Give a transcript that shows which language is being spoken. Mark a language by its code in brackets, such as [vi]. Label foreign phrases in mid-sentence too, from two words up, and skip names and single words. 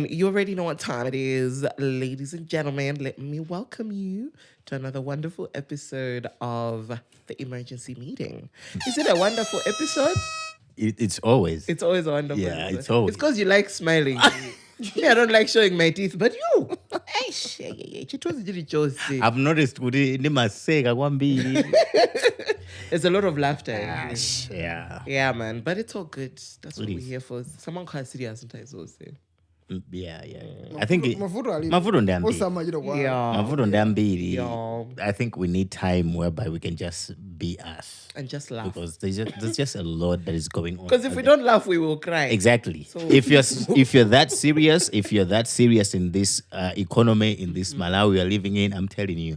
[en] You already know what time it is. Ladies and gentlemen, let me welcome you to another wonderful episode of the emergency meeting. Is it a wonderful episode? It's always. It's always a wonderful Yeah, episode. it's always. It's because you like smiling. Me, I don't like showing my teeth, but you. Hey, I've noticed [ny] kuti ndimaseka kwambiri. [en] there's a lot of laughter. Yeah. Yeah, man. But it's all good. That's what we're here for. Someone can't serious sometimes also. Yeah. I think [ny] Mavuto ndi ambiri. osamachira kwa. [en] Yeah. [ny] Mavuto ndi ambiri. [en] Yeah. I think we need time whereby we can just be us. And just laugh. Because there's just a lot that is going on. Because if we don't laugh, we will cry. Exactly. So- If you're that serious, in this economy, in this Malawi we are living in, I'm telling you,